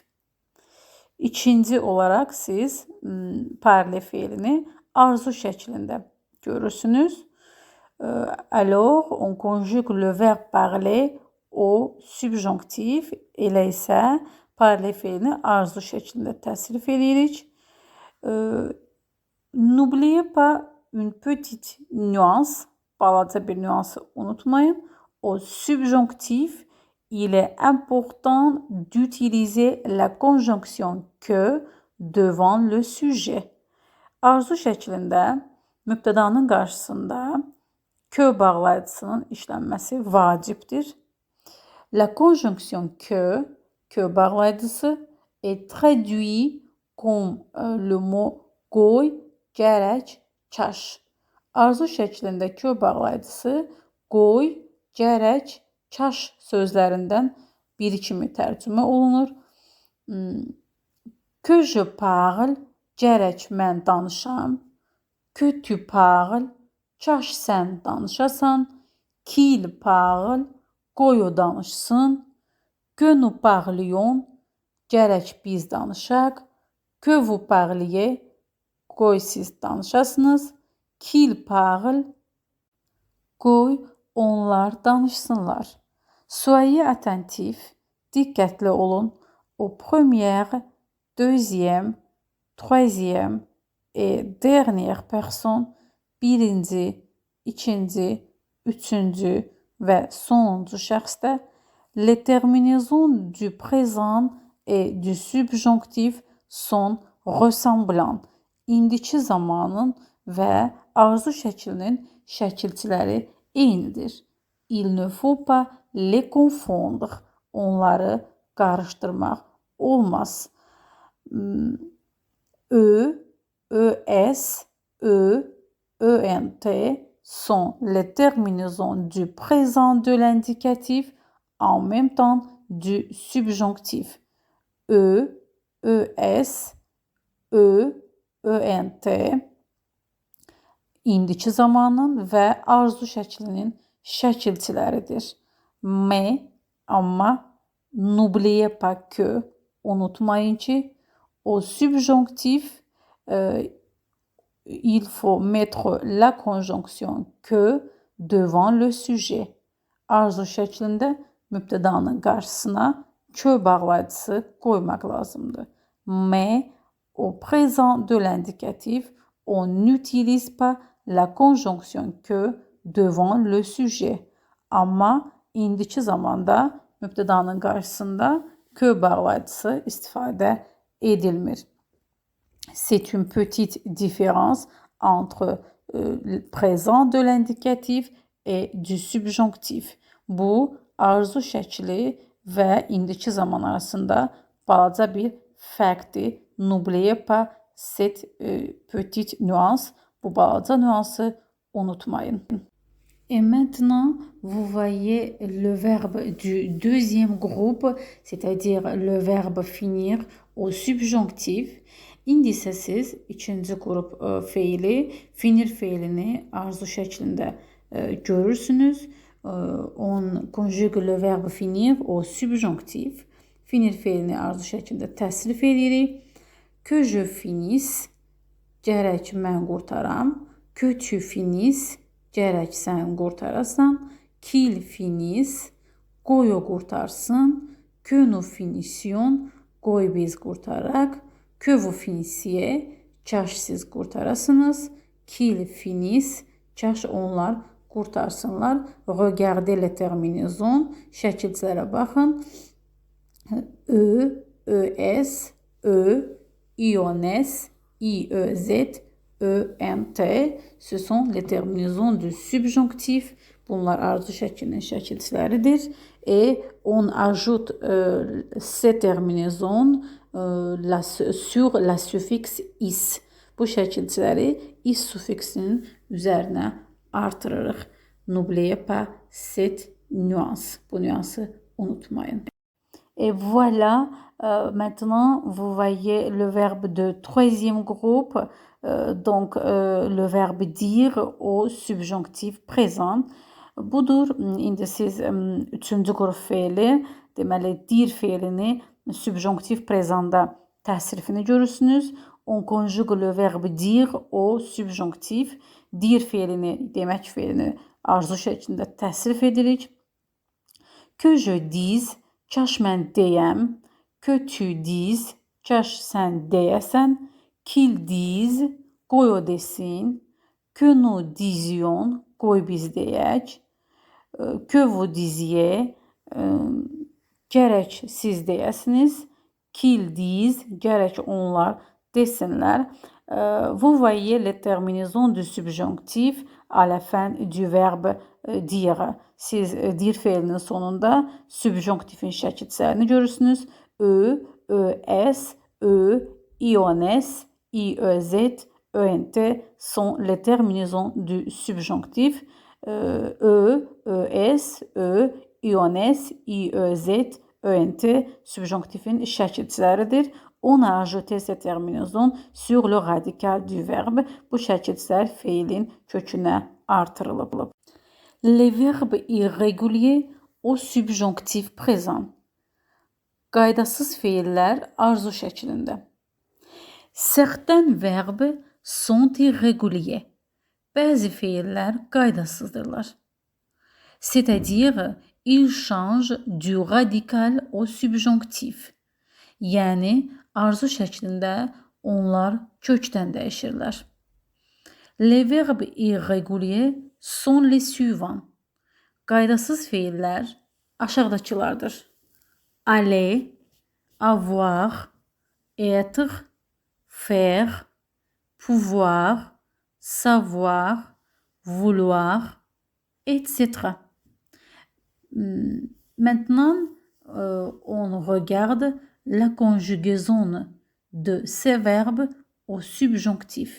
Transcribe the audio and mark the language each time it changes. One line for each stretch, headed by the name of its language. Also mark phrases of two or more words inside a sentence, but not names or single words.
Azerbaijani: İkinci olaraq siz parler feilini arzu şəklində görürsünüz.
French: Alors, on conjugue le verbe parler au subjonctif.
Azerbaijani: Elə isə parler feilini arzu şəklində təsrif edirik.
French: N'oubliez pas une petite nuance.
Azerbaijani: Balaca bir nüansı unutmayın.
French: Au subjonctif, il est important d'utiliser la conjonction que devant le sujet.
Azerbaijani: Arzu şəklində mübtədanın qarşısında que bağlayıcısının işlənməsi vacibdir.
French: La conjonction que bağlayıcısı est traduit comme le mot
Azerbaijani: qoy, gərək, kaş. Arzu şəklində que bağlayıcısı qoy, gərək, kaş sözlərindən biri kimi tərcümə olunur.
French: Que je parle,
Azerbaijani: gərək mən danışam.
French: Que tu parles,
Azerbaijani: kaş sən danışasan.
French: Qu'il parle,
Azerbaijani: qoy o danışsın.
French: Que nous parlions,
Azerbaijani: gərək biz danışaq.
French: Que vous parliez,
Azerbaijani: qoy siz danışasınız.
French: Qu'il parle,
Azerbaijani: qoy onlar danışsınlar.
French: Soyez attentif,
Azerbaijani: diqqətli olun.
French: Aux premières, deuxième, troisième et dernière personnes,
Azerbaijani: birinci, ikinci, üçüncü və sonuncu şəxsdə
French: les terminaisons du présent et du subjonctif sont ressemblants.
Azerbaijani: İndiki zamanın və arzu şəklinin şəkilçiləri eynidir.
French: Il ne faut pas les confondre.
Azerbaijani: Onları qarışdırmaq olmaz.
French: ES, ENT sont les terminaisons du présent de l'indicatif en même temps du subjonctif.
Azerbaijani: ES, ENT indiki zamanın və arzu şəklinin şəkilçiləridir.
French: Mais, amma, n'oubliez pas que,
Azerbaijani: unutmayın ki,
French: au subjonctif, il faut mettre la conjonction que devant le sujet.
Azerbaijani: Arzu şəklində mübtədanın qarşısına que bağlayıcısı qoymaq lazımdır.
French: Mais au présent de l'indicatif, on n'utilise pas la conjonction que devant le sujet.
Azerbaijani: Amma indiki zamanda mübtədanın qarşısında que bağlayıcısı istifadə edilmir.
French: C'est une petite différence entre le présent de l'indicatif et du subjonctif.
Azerbaijani: Bu, arzu şəkli və indiki zaman arasında balaca bir fərqdir.
French: N'oubliez pas cette petite nuance.
Azerbaijani: Bu balaca nuansı unutmayın.
French: Et maintenant, vous voyez le verbe du deuxième groupe, c'est-à-dire le verbe finir au subjonctif.
Azerbaijani: İndi isə siz ikinci qrup feili, finir feilini arzu şəklində görürsünüz.
French: On conjugue le verbe finir au subjonctif.
Azerbaijani: Finir feilini arzu şəklində təsrif edirik.
French: Que je finisse,
Azerbaijani: gərək mən qurtaram.
French: Que tu finisses,
Azerbaijani: gərək sən qurtarasan.
French: Qu'il finisse,
Azerbaijani: qoy o qurtarsın.
French: Que nous finissions,
Azerbaijani: qoy biz qurtaraq.
French: Que vous finissiez,
Azerbaijani: kaş siz qurtarasınız.
French: Qu'il finisse,
Azerbaijani: kaş onlar qurtarsınlar.
French: Regardez les terminaisons,
Azerbaijani: şəkilçilərə baxın.
French: ES, IONS, IEZ, ENT, ce sont les terminaisons du subjonctif.
Azerbaijani: Bunlar arzu şəklinin şəkilçiləridir.
French: Et on ajoute ces terminaisons sur la suffixe is.
Azerbaijani: Bu şəkilçiləri is sufiksinin üzərinə artırırıq.
French: N'oubliez pas cette nuance.
Azerbaijani: Bu nuansı unutmayın.
French: Et voilà, maintenant vous voyez le verbe de troisième groupe, donc le verbe dire au subjonctif présent.
Azerbaijani: Budur, indi siz üçüncü qrup feili, deməli dir feilini
French: subjonctif présentda
Azerbaijani: təsrifini görürsünüz.
French: On conjugue le verbe dire au subjonctif.
Azerbaijani: Dir feilini, demək feilini arzu şəklində təsrif edirik.
French: Que je dise,
Azerbaijani: kaş mən deyəm.
French: Que tu dises,
Azerbaijani: kaş sən deyəsən.
French: Qu'il dise,
Azerbaijani: qoy o desin.
French: Que nous disions,
Azerbaijani: qoy biz deyək.
French: Que vous disiez,
Azerbaijani: gərək siz deyəsiniz.
French: Qu'ils disent,
Azerbaijani: gərək onlar desinlər.
French: Vous voyez les terminaisons du subjonctif à la fin du verbe dire.
Azerbaijani: Siz dir feilinin sonunda subjonctifin şəkilçilərini görürsünüz.
French: ES, IONS, IEZ, ENT sont les terminaisons du subjonctif.
Azerbaijani: ES, IONS, IEZ, ENT subjonktifin şəkilçiləridir.
French: On a ajouté cette terminaison sur le radical du verbe.
Azerbaijani: Bu şəkilçilər feilin kökünə artırılıb.
French: Les verbes irréguliers au subjonctif présent.
Azerbaijani: Qaydasız feillər arzu şəklində.
French: Certains verbes sont irréguliers.
Azerbaijani: Bəzi feillər qaydasızdırlar.
French: C'est-à-dire, ils changent du radical au subjonctif.
Azerbaijani: Yəni, arzu şəklində onlar kökdən dəyişirlər.
French: Les verbes irréguliers sont les suivants.
Azerbaijani: Qaydasız feillər aşağıdakılardır.
French: Aller, avoir, être, faire, pouvoir, savoir, vouloir, etc. Maintenant, on regarde la conjugaison de ces verbes au subjonctif.